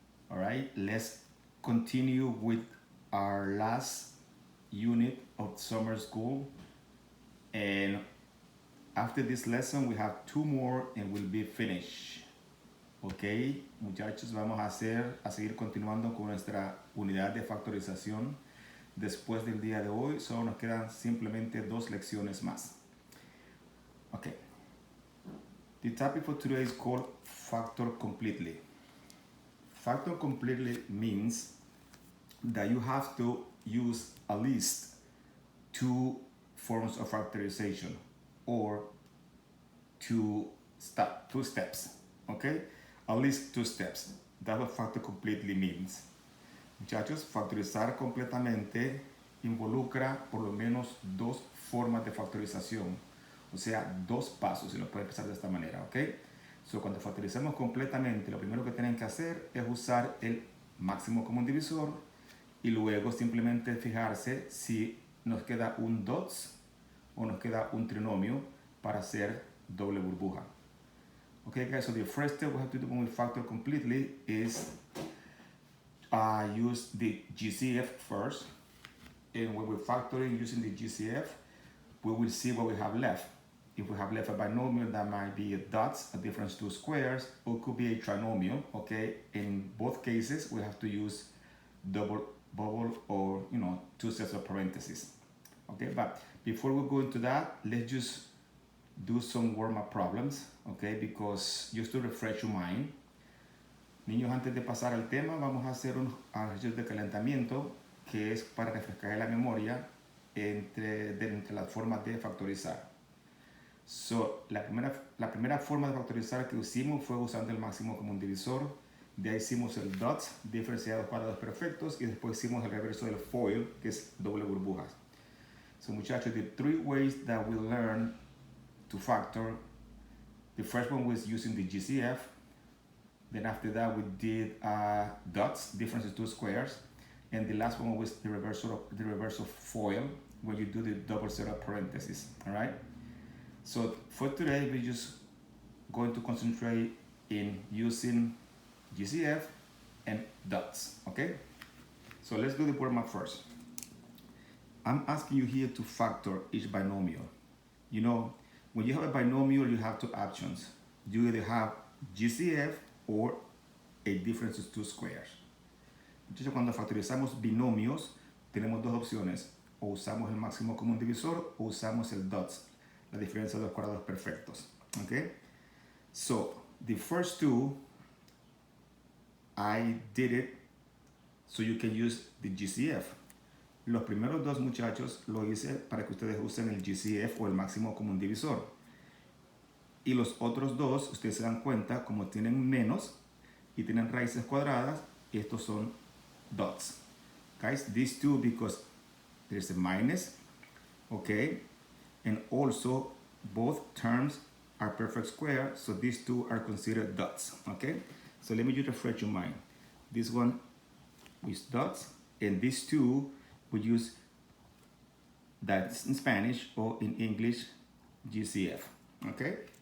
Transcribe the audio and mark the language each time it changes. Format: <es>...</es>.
<en>All right, let's continue with our last unit of summer school. And after this lesson, we have two more and we'll be finished.</en> <es>Ok, muchachos, vamos a seguir continuando con nuestra unidad de factorización. Después del día de hoy, solo nos quedan simplemente dos lecciones más.</es> <en>Ok, the topic for today is called factor completely. Factor completely means that you have to use at least two forms of factorization or two steps, okay? At least two steps. That's what factor completely means.</en> <es>Muchachos, factorizar completamente involucra por lo menos dos formas de factorización, o sea, dos pasos, si lo puede pensar de esta manera, ¿ok? So, cuando factorizamos completamente, lo primero que tienen que hacer es usar el máximo común divisor y luego simplemente fijarse si nos queda un dots o nos queda un trinomio para hacer doble burbuja.</es> <en>Okay, guys, so the first step we have to do when we factor completely is use the GCF first. And when we're factoring using the GCF, we will see what we have left. If we have left a binomial, that might be a dots, a difference two squares, or it could be a trinomial, okay? In both cases, we have to use double bubble or, two sets of parentheses, okay? But before we go into that, let's just do some warm-up problems, okay? Because just to refresh your mind.</en> <es>Niños, antes de pasar al tema, vamos a hacer unos ejercicios de calentamiento que es para refrescar la memoria entre las formas de factorizar. So, la primera forma de factorizar que hicimos fue usando el máximo común divisor. De ahí hicimos el dots, diferenciados cuadrados perfectos, y después hicimos el reverso del FOIL, que es doble burbujas.</es> <en>So, muchachos, the three ways that we learn to factor, the first one was using the GCF. Then after that, we did dots, difference of two squares. And the last one was the reverse of FOIL, where you do the double set of parentheses, all right? So for today, we're just going to concentrate in using GCF and dots, okay? So let's do the warm-up first. I'm asking you here to factor each binomial. When you have a binomial, you have two options. You either have GCF or a difference of two squares.</en> <es>Entonces, cuando factorizamos binomios, tenemos dos opciones. O usamos el máximo común divisor o usamos el dots, la diferencia de los cuadrados perfectos.</es> <en>Okay? So, the first two, I did it so you can use the GCF.</en> <es>Los primeros dos, muchachos, lo hice para que ustedes usen el GCF o el máximo común divisor. Y los otros dos, ustedes se dan cuenta, como tienen menos y tienen raíces cuadradas, estos son dots.</es> <en>Guys, these two, because there's a minus, okay? And also, both terms are perfect square, so these two are considered dots, okay? So let me just refresh your mind. This one with dots, and these two we use that in Spanish or in English, GCF, okay?</en>